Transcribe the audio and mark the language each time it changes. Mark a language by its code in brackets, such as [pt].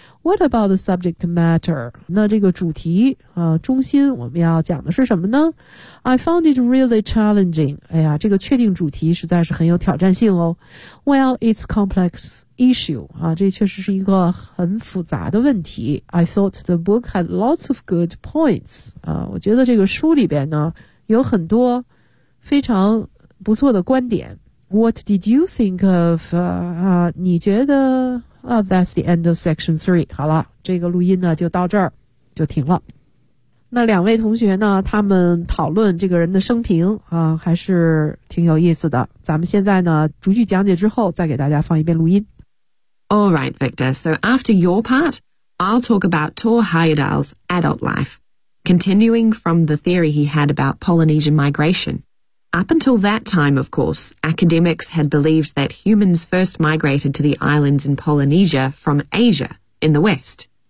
[en] What about the subject matter? [zh] 那这个主题中心我们要讲的是什么呢？ [en] I found it really challenging. [zh] 哎呀，这个确定主题实在是很有挑战性哦。 [en] Well, it's complex issue. [zh] 这确实是一个很复杂的问题。 [en] I thought the book had lots of good points. [zh] 我觉得这个书里边呢，有很多非常不错的观点。 [en] What did you think of, [zh] 你觉得 [en] that's the end of section three. [zh] 好了，这个录音呢就到这儿就停了。那两位同学呢，他们讨论这个人的生平还是挺有意思的。咱们现在呢逐句讲解之后再给大家放一遍录音。 [en] All right, Victor. So after your part, I'll talk about Thor Heyerdahl's adult life, continuing from the theory he had about Polynesian migration. Up until that time, of course, academics had believed that humans first migrated to the islands in Polynesia from Asia, in the west.